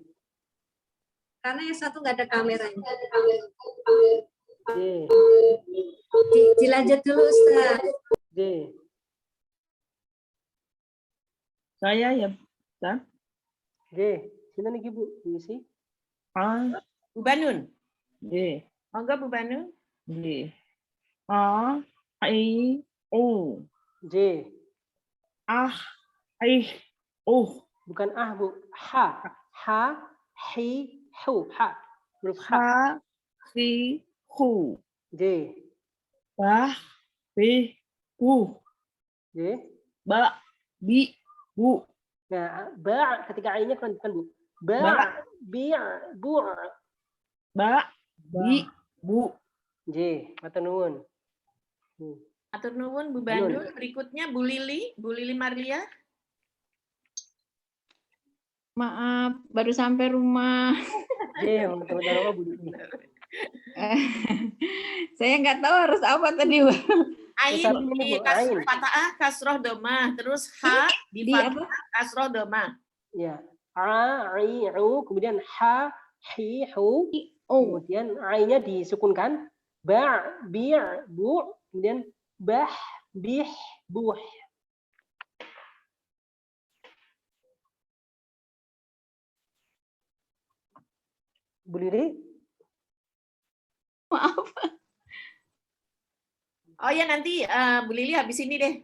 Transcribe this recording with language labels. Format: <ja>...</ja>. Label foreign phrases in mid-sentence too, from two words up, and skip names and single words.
<id>Karena yang satu nggak ada kameranya. J, Dilanjut dulu, Ustaz. J. Saya ya, Ustaz. J, sini nih Bu, isi. A, Bu Banun. J,</id> <jv>Monggo Bu Banun. J. A, I, O. J, Ah, I, O.</jv> <id>bukan Bu. Ha, hi, hu, ha. Huruf ha. Ha, hi, hu. J, Bah, bi, bu. J. Ba, bi, bu. Nah, ba ketika I-nya kan Bu. Ba, bi, bu. Ba, bi, bu.</id> <jv>J, matur nuwun. Atur nuwun Bu Banun.</jv> <id>Berikutnya Bu Lili Marlia. Maaf, baru sampai rumah. J, teman-teman apa Bu Lili? Saya nggak tahu harus apa tadi, Bu. Ain Tapi ini, di Bu, ain.</id> <ar>Fata'ah kasroh domah, terus ha di</ar> <id>Di apa?</id> <ar>Fata'ah kasroh domah.</ar> <id>Ya. A, I, U, kemudian ha, hi, hu. Oh, Kemudian I-nya disukunkan. Ba, bi, bu. Kemudian bah, bih, buh. Bu Lili? maaf. Oh ya nanti Bu Lili habis ini deh.</id>